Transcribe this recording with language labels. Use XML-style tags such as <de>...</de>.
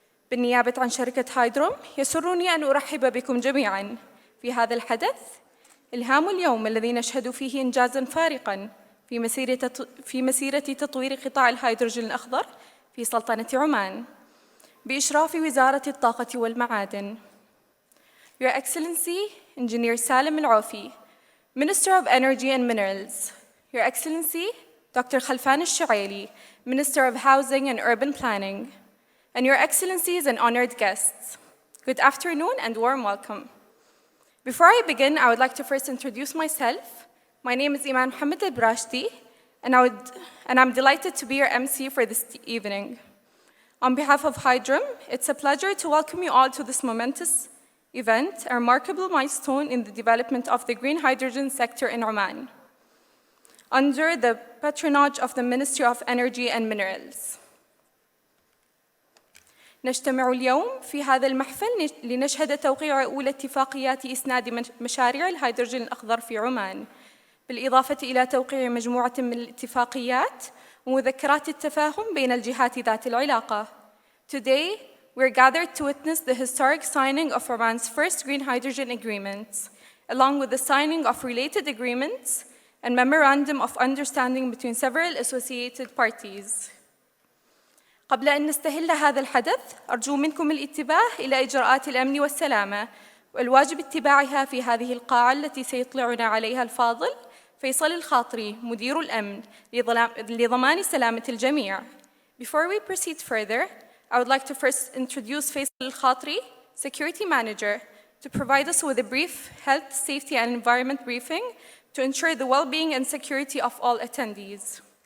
<ar>بالنيابة عن شركة هايدروم، يسرني أن أرحب بكم جميعاً في هذا الحدث الهام اليوم الذي نشهد فيه إنجازاً فارقاً في مسيرة تطوير قطاع الهيدروجين الأخضر في سلطنة عمان بإشراف وزارة الطاقة والمعادن.</ar> <en>Your Excellency Engineer Salim Al-Aufi, Minister of Energy and Minerals. Your Excellency Dr. Khalfan Al-Shuaili, Minister of Housing and Urban Planning. And Your Excellencies and honored guests, good afternoon and warm welcome. Before I begin, I would like to first introduce myself. My name is Iman Mohammed al-Brashdi, and I'm delighted to be your MC for this evening. On behalf of Hydrom, it's a pleasure to welcome you all to this momentous event, a remarkable milestone in the development of the green hydrogen sector in Oman, under the patronage of the Ministry of Energy and Minerals.</en> <ar>نجتمع اليوم في هذا المحفل لنشهد توقيع أولى اتفاقيات إسناد مشاريع الهيدروجين الأخضر في عمان، بالإضافة إلى توقيع مجموعة من الاتفاقيات ومذكرات التفاهم بين الجهات ذات العلاقة.</ar> <en>Today, we're gathered to witness the historic signing of Oman's first green hydrogen agreements, along with the signing of related agreements and memorandum of understanding between several associated parties.</en> <ar>قبل أن نستهل هذا الحدث، أرجو منكم الانتباه إلى إجراءات الأمن والسلامة والواجب اتباعها في هذه القاعة التي سيطلعنا عليها الفاضل فيصل الخاطري مدير الأمن لضمان سلامة الجميع.</ar> <en>Before we proceed further, I would like to first introduce Faisal Al-Khatri, Security Manager, to provide us with a brief health, safety and environment briefing to ensure the well-being and security of all attendees.</en>